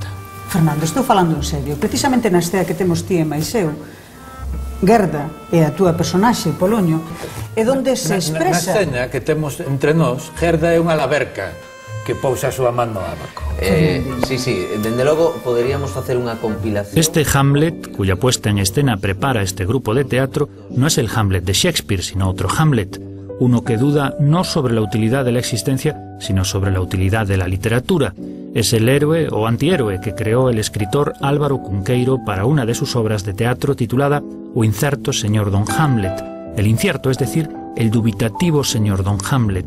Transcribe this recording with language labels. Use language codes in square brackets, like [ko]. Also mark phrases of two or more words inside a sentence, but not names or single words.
[gl] Fernando, estou falando en serio. Precisamente na estea que temos ti e máis eu, Gerda é a túa personaxe, Polonio, é onde se expresa... Na escena que temos entre nós, Gerda é unha laberca que pousa a súa man no abaco. Sí, dende logo poderíamos facer unha compilación. [es] Este Hamlet, cuya puesta en escena prepara este grupo de teatro, no es el Hamlet de Shakespeare, sino otro Hamlet, uno que duda no sobre la utilidad de la existencia, sino sobre la utilidad de la literatura. Es el héroe o antihéroe que creó el escritor Álvaro Cunqueiro para una de sus obras de teatro titulada O incierto señor Don Hamlet, el incierto, es decir, el dubitativo señor Don Hamlet.